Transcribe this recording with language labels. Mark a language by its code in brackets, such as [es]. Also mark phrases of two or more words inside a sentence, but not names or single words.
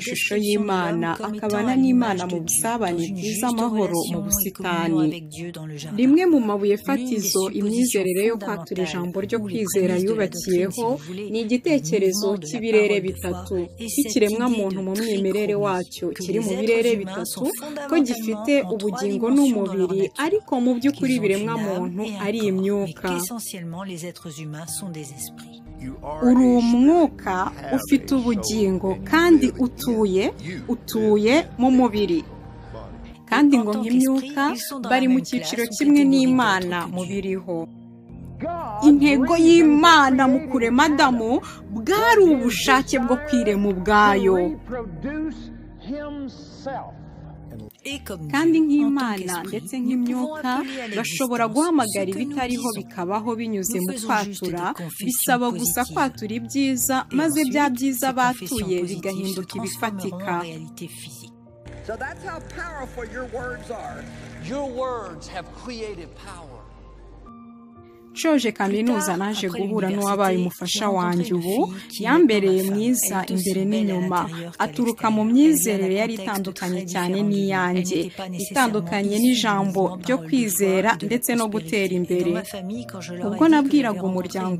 [rw] ishusho y'Imana akabana n'Imana mu busabane bwiza amahoro mu busitani rimwe mu mabuye fatizo imyizerere yo kwatura ijambo ryo kwizera yubakiyeho ni igitekerezo cy'ibirere bitatu cy'ikiremwa muntu mu mwimerere wacyo kiri mu birere bitatu ko gifite ubugingo n'umubiri ariko mu by'ukuri biremwa muntu ari imyuka [fr] essentiellement les êtres humains sont des esprits. [rw] uri umwuka ufite ubugingo kandi utuye mu mubiri kandi ngo nk'imyuka bari mu cyiciro kimwe n'Imana mu biriho intego y'Imana mu kurema Adamu bwari ubushake bwo kwirema ubwayo kandi nk'Imana ndetse nk'imyuka bashobora guhamagara ibitariho bikabaho binyuze mu kwatura bisaba gusa kwatura ibyiza maze bya byiza batuye bigahinduka ibifatika [en] So that's how powerful your words are. Your words have creative power. [rw] shoje kaminuza naje guhura n'uwabaye umufasha wanjye ubu yambereye mwiza imbere n'inyuma aturuka mu myizerere yari itandukanye cyane n'iyanjye itandukanye n'ijambo ryo kwizera ndetse no gutera imbere ubwo nabwiraga umuryango